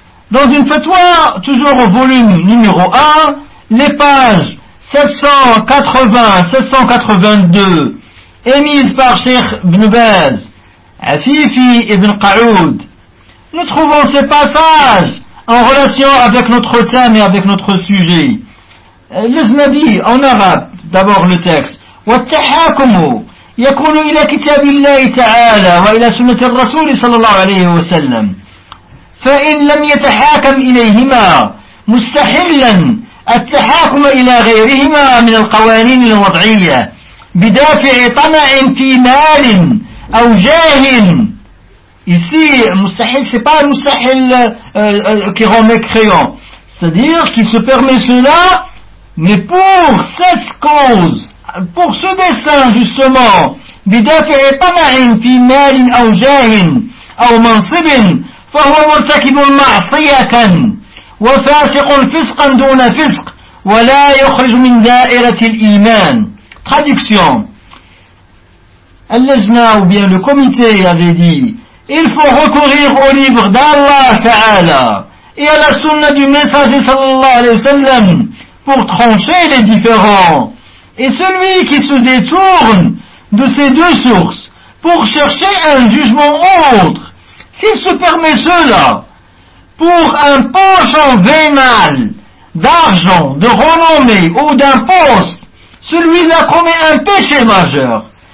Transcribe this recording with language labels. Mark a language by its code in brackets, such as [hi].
[fr] Dans une fatwa, toujours au volume numéro 1, les pages 780-782, émise par Cheikh Ibn Baz, Afifi Ibn Qa'oud. Nous trouvons ces passages en relation avec notre thème et avec notre sujet. L'Ajna dit en arabe, d'abord le texte, [ar] « وَالتَّحَاكُمُ يَكُونُ إِلَى كِتَابِ اللَّهِ تَعَالَى وَإِلَى سُنَّةِ الرَّسُولِ صَلَى اللَّهُ عَلَيْهِ وَسَلَّمْ فَإِنْ لَمْ يَتَحَاكَمْ إِلَيْهِمَا مُسْتَحِلًا التحاكم إلى غيرهما من القوانين الوضعية بدافع طمع في مال أو جاه. [fr] Ici, مستحيل, c'est pas مستحيل qui rend mécréant. C'est-à-dire qu'il se permet cela, mais pour cette cause, pour ce dessein justement, [ar] بدافع طمع في مال أو جاه أو منصب فهو مرتكب معصية وفاسق فسقا دون فسق ولا يخرج من دائرة الإيمان. [fr] Traduction. Al-Lajna ou bien le comité avait dit, il faut recourir au livre d'Allah Ta'ala et à la sunna du messager sallallahu alayhi wa sallam pour trancher les différends. Et celui qui se détourne de ces deux sources pour chercher un jugement autre, s'il se permet cela, pour un penchant vénal d'argent, de renommée ou d'un poste, celui-là commet un péché majeur.